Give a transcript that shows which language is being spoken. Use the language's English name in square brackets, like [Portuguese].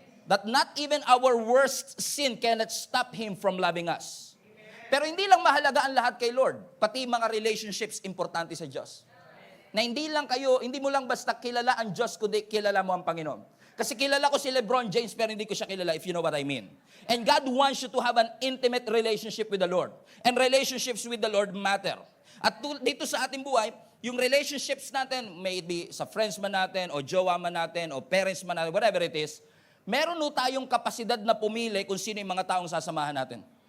[English] That not even our worst sin cannot stop Him from loving us. [Filipino] Pero hindi lang mahalaga ang lahat kay Lord, pati mga relationships importante sa Diyos. Na hindi mo lang basta kilala ang Diyos, kundi kilala mo ang Panginoon. Kasi kilala ko si LeBron James, pero hindi ko siya kilala, [English] if you know what I mean. And God wants you to have an intimate relationship with the Lord. And relationships with the Lord matter. [Filipino] At dito sa ating buhay, yung relationships natin, may it be sa friends man natin, o jowa man natin, o parents man natin, [English] whatever it is, [Filipino] meron tayong kapasidad na pumili kung sino yung mga taong sasamahan natin.